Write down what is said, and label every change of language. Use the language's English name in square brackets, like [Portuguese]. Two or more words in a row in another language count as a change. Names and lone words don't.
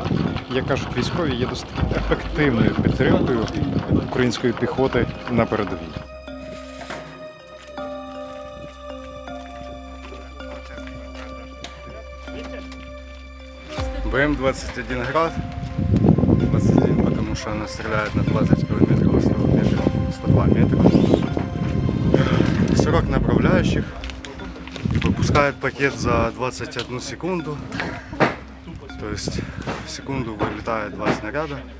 [Ukrainian] Як кажуть військові, є досить ефективною підтримкою української піхоти на передовій. БМ-21 «Град». 21, [Russian] потому что она стреляет на 20 километров, 100 метров, 102 метра. 40 направляющих. Выпускает пакет за 21 секунду. То есть в секунду вылетает 2 снаряда.